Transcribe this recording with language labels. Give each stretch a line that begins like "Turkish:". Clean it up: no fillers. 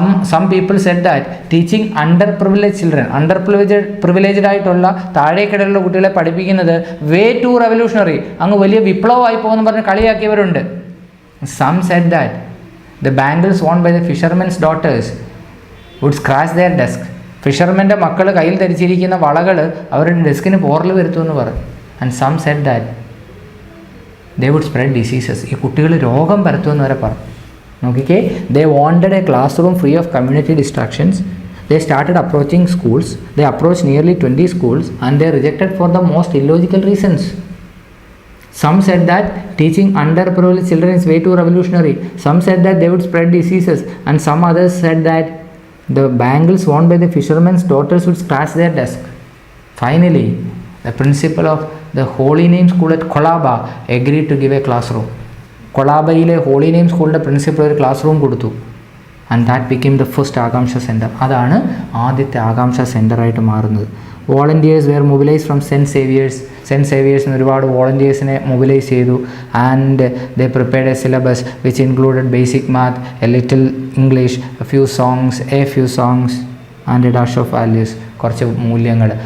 English: some people said that teaching underprivileged children, underprivileged
Malayalam: ആയിട്ടുള്ള താഴേക്കിടയിലുള്ള കുട്ടികളെ പഠിപ്പിക്കുന്നത്
English: way too revolutionary,
Malayalam: അങ്ങ് വലിയ വിപ്ലവമായി പോകുമെന്ന് പറഞ്ഞ് കളിയാക്കിയവരുണ്ട്.
English: Some said that the bangles worn by the fishermen's daughters would scratch their desk.
Malayalam: ഫിഷർമെൻ്റെ മക്കൾ കയ്യിൽ ധരിച്ചിരിക്കുന്ന വളകൾ അവരുടെ ഡെസ്കിന് പോറൽ വരുത്തുമെന്ന് പറഞ്ഞു.
English: And some said that they would spread diseases.
Malayalam: ഈ കുട്ടികൾ രോഗം പരത്തുമെന്ന് വരെ പറഞ്ഞു.
English: നോക്കിക്കേ, they wanted a classroom free of community distractions. They started approaching schools. They approached nearly 20 schools and they rejected for the most illogical reasons. Some said that teaching underprivileged children is way too revolutionary. Some said that they would spread diseases, and some others said that the bangles worn by the fishermen's daughters would scratch their desk. Finally, the principal of the Holy Name School at Colaba agreed to give a classroom.
Malayalam: കൊളാബയിലെ holy name സ്കൂളിൻ്റെ principal ഒരു class room കൊടുത്തു.
English: And that became the first Akanksha centre.
Malayalam: അതാണ് ആദ്യത്തെ ആകാംക്ഷ സെൻറ്ററായിട്ട് മാറുന്നത്.
English: volunteers were mobilise from
Malayalam: cent സേവിയേഴ്സിന് ഒരുപാട് വോളണ്ടിയേഴ്സിനെ mobilise ചെയ്തു.
English: and they prepared a syllabus which included basic math, a little English, a few songs and a dash of values,
Malayalam: കുറച്ച് മൂല്യങ്ങൾ.